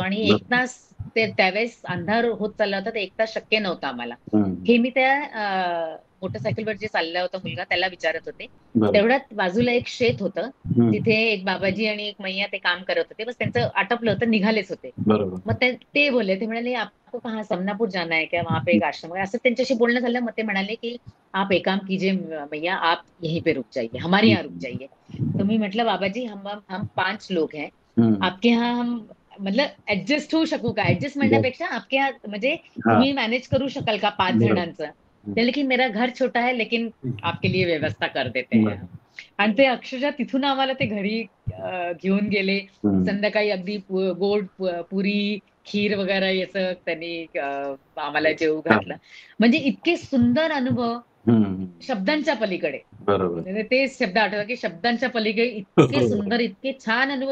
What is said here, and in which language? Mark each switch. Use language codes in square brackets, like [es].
[mr] आणि 1 तास त्यावेळेस अंधार होत चालला होता, तर 1 तास शक्य नव्हता आम्हाला. हे मी त्या मोटरसायकलवर जे चालला होता मुलगा त्याला विचारत होते. बरोबर. तेवढ्यात बाजूला एक शेत होतं, तिथे एक बाबाजी आणि एक मैया ते काम करत होते. बस त्यांचं आटपलं होतं, निघालेच होते. बरोबर. मग ते बोलले, ते म्हणाले [hi] आपको कहाँ समनापुर जाना है क्या, वहां पे एक आश्रम है, [mr] असं त्यांच्याशी बोलणं झालं. मग ते म्हणाले की [hi] आप एक काम कीजिए मैया, आप यहीं पे रुक जाइए, हमारे यहाँ रुक जाइए. [mr] तो मी म्हटलं [hi] बाबाजी हम 5 लोग हैं, आपके यहाँ हम मतलब ऍडजस्ट [mr] होऊ शकू का? ऍडजस्ट म्हणण्यापेक्षा [hi] आपके यहाँ [mr] म्हणजे तुम्ही मॅनेज करू शकाल का 5 जणांचं? त्याला की [hi] मेरा घर छोटा है लेकिन आपके लिए व्यवस्था कर देते हैं. [mr] आणि ते अक्षरशः तिथून आम्हाला ते घरी घेऊन गेले. संध्याकाळी अगदी गोड पुरी, खीर वगैरे याचं त्यांनी आम्हाला जेवू घातलं. म्हणजे इतके सुंदर अनुभव शब्दांच्या पलीकडे. बरोबर. ते शब्द आठवतात की शब्दांच्या पलीकडे इतके सुंदर, इतके छान अनुभव.